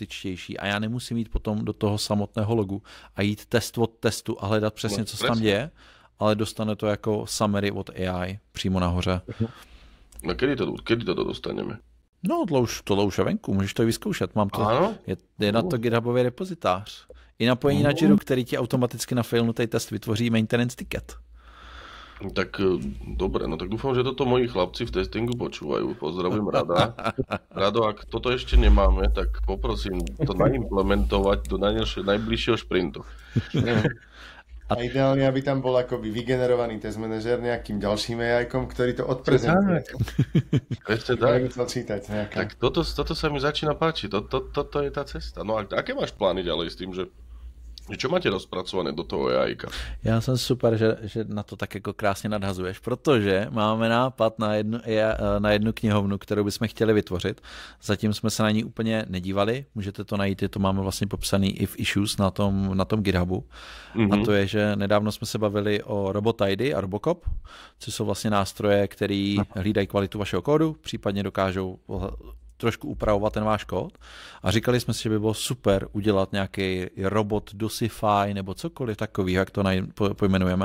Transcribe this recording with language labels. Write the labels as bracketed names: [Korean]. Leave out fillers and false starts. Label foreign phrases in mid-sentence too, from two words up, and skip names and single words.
[Czech] A já nemusím jít potom do toho samotného logu a jít test od testu a hledat přesně, co se tam děje, ale dostane to jako summary od AI přímo nahoře. [Slovak] No kedy to dostaneme? [Czech] No, tohle už je venku, můžeš to i vyzkoušet. Mám to, je na to GitHubový repozitář. I napojení na Jiru, který ti automaticky na failnutý test vytvoří [English] maintenance ticket. [Slovak] Tak dobre, no tak dúfam, že toto moji chlapci v testingu počúvajú. Pozdravujem Rada. Rado, ak toto ešte nemáme, tak poprosím to naimplementovať do najbližšieho šprintu. A ideálne, aby tam bol akoby vygenerovaný test manažer nejakým ďalším AI-kom, ktorý to odprezentuje. Tak toto sa mi začína páčiť. Toto je tá cesta. No a aké máš plány ďalej s tým, že čo máte rozpracované do toho AI-ka? [Czech] Já jsem super, že na to tak jako krásně nadhazuješ, protože máme nápad na jednu knihovnu, kterou bychom chtěli vytvořit. Zatím jsme se na ní úplně nedívali, můžete to najít, to máme vlastně popsaný i v issues na tom GitHubu. A to je, že nedávno jsme se bavili o RobotID a Robocop, což jsou vlastně nástroje, které hlídají kvalitu vašeho kódu, případně dokážou trošku upravovat ten váš kód a říkali jsme si, že by bylo super udělat nějaký robot Dosify nebo cokoliv takového, jak to pojmenujeme.